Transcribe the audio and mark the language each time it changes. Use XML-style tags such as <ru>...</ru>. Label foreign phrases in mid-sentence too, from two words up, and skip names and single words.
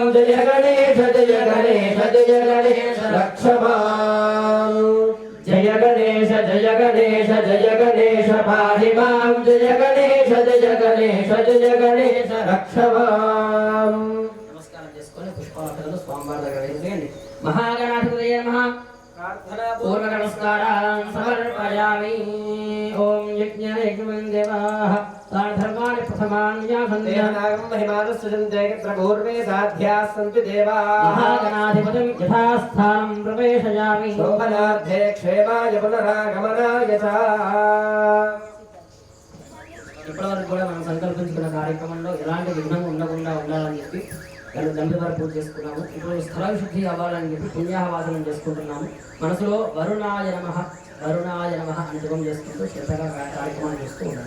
<sa>जय गणेश जय गणेश जय गणेश रक्ष मां. जय गणेश जय गणेश जय गणेश पाहि मां. जय गणेश जय गणेश जय गणेश रक्ष मां.</sa> <te>నమస్కారం చేసుకొని పుష్పాలు స్వామివారి దగ్గర వేయండి.</te> <sa>महागणाधिपतये नमः पूर्वनमस्कारान् समर्पयामि। ओम यज्ञेन देवाः धर्माणि प्रथमान्यासन्देहनागं महिमानुसृजन्ते यत्र पूर्वे साध्याः सन्ति देवाः। महागणाधिपतिं यथास्थानं प्रवेशयामि। शोभनार्थे क्षेमाय पुनरागमनाय च।</sa> <te>ఇప్పటివరకు కూడా మనం సంకల్పించుకున్న కార్యక్రమంలో ఎలాంటి విఘ్నం ఉండకుండా ఉండాలని చెప్పి దంపతివారు పూజ చేసుకున్నాము. ఇప్పుడు స్థల శుద్ధి అవ్వాలని చెప్పి పుణ్యాహవాసనం చేసుకుంటున్నాము. మనసులో</te> <sa>वरुणाय नमः वरुणाय नमः</sa> <te>అని జపం చేసుకుంటూ శ్రద్ధగా కార్యక్రమాన్ని చేస్తూ ఉండాలి.</te>